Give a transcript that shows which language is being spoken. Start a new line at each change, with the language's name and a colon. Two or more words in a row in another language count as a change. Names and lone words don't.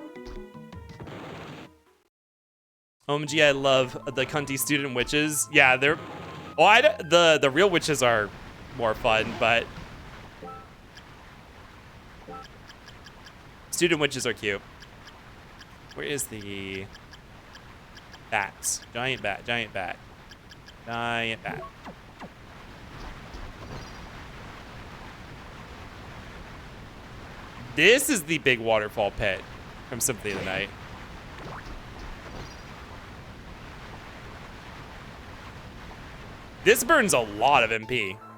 English: OMG, I love the cunty student witches. Yeah, they're... Well, the real witches are more fun, but... Student witches are cute. Where is the... Bats? Giant bat, giant bat. Giant bat. This is the big waterfall pit from Symphony of the Night. This burns a lot of MP.